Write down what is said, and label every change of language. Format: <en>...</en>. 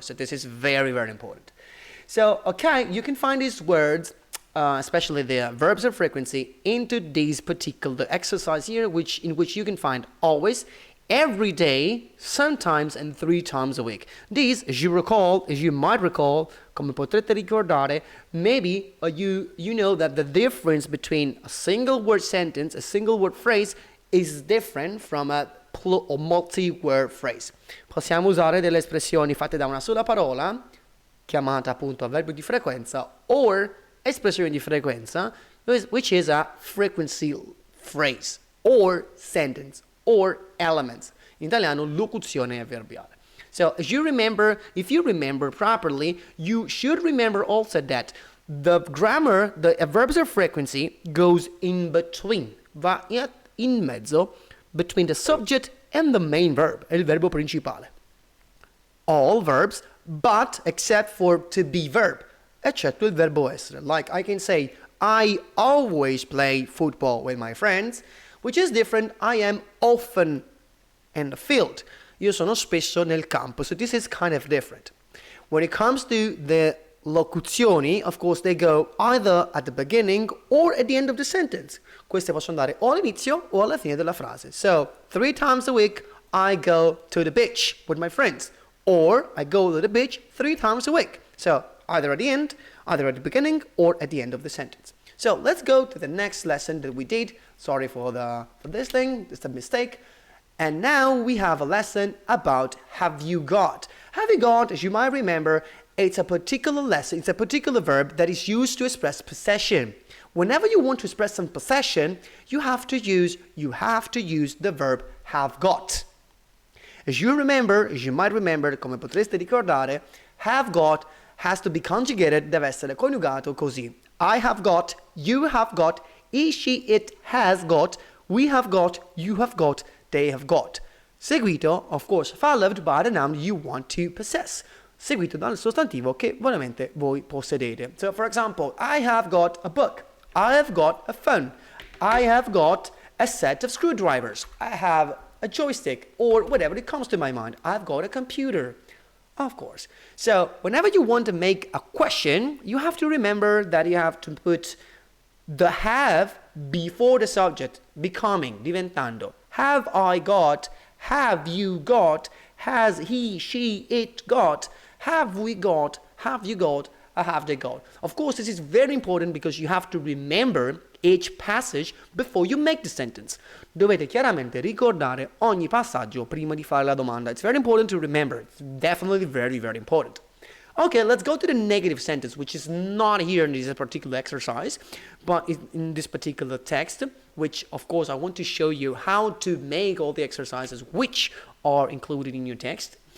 <en>So this is very, very important. So, okay, you can find these words, especially the verbs of frequency, into this particular exercise here, in which you can find always, every day, sometimes, and 3 times a week. These, as you might recall,</en> <it>come potrete ricordare,</it> <en>maybe you know that the difference between a single word sentence, a single word phrase, is different from a or multi-word phrase.</en> <it>Possiamo usare delle espressioni fatte da una sola parola, chiamata appunto avverbio di frequenza, or espressione di frequenza,</it> <en>which is a frequency phrase, or sentence, or elements.</en> <it>In italiano, locuzione avverbiale.</it> <en>So, if you remember properly, you should remember also that the grammar, the verbs of frequency, goes in between,</en> <it>va in mezzo,</it> <en>between the subject and the main verb,</en> <it>il verbo principale.</it> <en>All verbs, but except for to be verb,</en> <it>eccetto il verbo essere.</it> <en>Like I can say, I always play football with my friends, which is different. I am often in the field.</en> <it>Io sono spesso nel campo.</it> <en>So this is kind of different. When it comes to the locuzioni, of course, they go either at the beginning or at the end of the sentence.</en> <it>Queste possono andare o all'inizio o alla fine della frase.</it> <en>So, 3 times a week, I go to the beach with my friends. Or, I go to the beach 3 times a week. So, either at the end, either at the beginning, or at the end of the sentence. So, let's go to the next lesson that we did. Sorry for this thing, it's a mistake. And now we have a lesson about have you got. Have you got, as you might remember, it's a particular lesson, it's a particular verb that is used to express possession. Whenever you want to express some possession, you have to use the verb have got. As you might remember,</en> <it>come potreste ricordare,</it> <en>have got has to be conjugated,</en> <it>deve essere coniugato così.</it> <en>I have got, you have got, he, she, it has got, we have got, you have got, they have got. Seguito, of course, followed by the noun you want to possess.</en> <it>Seguito dal sostantivo che veramente voi possedete.</it> <en>So, for example, I have got a book. I have got a phone. I have got a set of screwdrivers. I have a joystick, or whatever it comes to my mind. I've got a computer. Of course. So, whenever you want to make a question, you have to remember that you have to put the have before the subject, becoming, diventando. Have I got? Have you got? Has he, she, it got? Have we got? Have you got? Or have they got? Of course, this is very important because you have to remember each passage before you make the sentence.</en> <it>Dovete chiaramente ricordare ogni passaggio prima di fare la domanda.</it> <en>It's very important to remember. It's definitely very, very important. Okay, let's go to the negative sentence, which is not here in this particular exercise, but in this particular text, which, of course, I want to show you how to make all the exercises which are included in your text.</en>